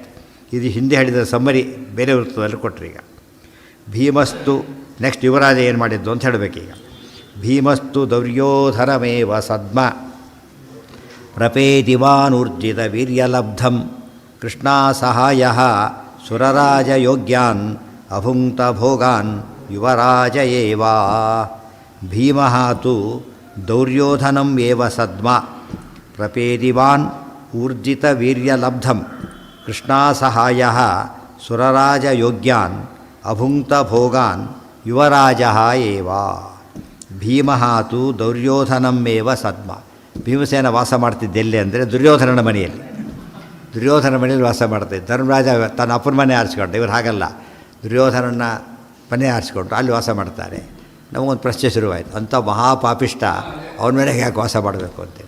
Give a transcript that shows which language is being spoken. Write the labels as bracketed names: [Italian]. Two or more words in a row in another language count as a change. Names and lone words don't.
[Kannada] ಇದು ಹಿಂದೆ ಹೇಳಿದ ಸಮ್ಮರಿ ಬೇರೆ ವೃತ್ತದಲ್ಲಿ ಕೊಟ್ಟರು. ಈಗ ಭೀಮಸ್ತು ನೆಕ್ಸ್ಟ್ ಯುವರಾಜ ಏನು ಮಾಡಿದ್ದು ಅಂತ ಹೇಳಬೇಕೀಗ. [Sanskrit] ಭೀಮಸ್ತು ದೌರ್ಯೋಧನಮೇವ ಸದ್ಮ ಪ್ರಪೇದಿವಾನೂರ್ಜಿತ ವೀರ್ಯಲಬ್ಧಂ ಕೃಷ್ಣಾ ಸಹಾಯ ಸುರರಾಜಯೋಗ್ಯಾನ್ ಅಭುಂಕ್ತ ಭೋಗಾನ್ ಯುವರಾಜ ಏವ. ಭೀಮಃ ತು ದೌರ್ಯೋಧನಂ ಏವ ಸದ್ಮ ಪ್ರಪೇದಿವಾನ್ ಊರ್ಜಿತ ವೀರ್ಯಲಬ್ಧಂ ಕೃಷ್ಣಾ ಸಹಾಯ ಸುರರಾಜಯೋಗ್ಯಾನ್ ಅಭುಂಕ್ತ ಭೋಗಾನ್ ಯುವರಾಜ ಏವ. ಭೀಮಃ ತು ದೌರ್ಯೋಧನಂ ಏವ ಸದ್ಮ. [Kannada] ಭೀಮಸೇನ ವಾಸ ಮಾಡ್ತಿದ್ದೆಲ್ಲಿ ಅಂದರೆ ದುರ್ಯೋಧನನ ಮನೆಯಲ್ಲಿ. ದುರ್ಯೋಧನ ಮನೆಯಲ್ಲಿ ವಾಸ ಮಾಡ್ತಿದ್ದ. ಧರ್ಮರಾಜ ತನ್ನ ಅಪ್ಪನ ಮನೆ ಆರಿಸ್ಕೊಂಡ. ಇವರು ಹಾಗಲ್ಲ, ದುರ್ಯೋಧನನ ಮನೆ ಆರಿಸ್ಕೊಂಡ್ರು, ಅಲ್ಲಿ ವಾಸ ಮಾಡ್ತಾರೆ. ನಮಗೊಂದು ಪ್ರಶ್ನೆ ಶುರುವಾಯಿತು, ಅಂಥ ಮಹಾಪಾಪಿಷ್ಟ ಅವನ ಮನೆಗೆ ಯಾಕೆ ವಾಸ ಮಾಡಬೇಕು ಅಂತೇಳಿ.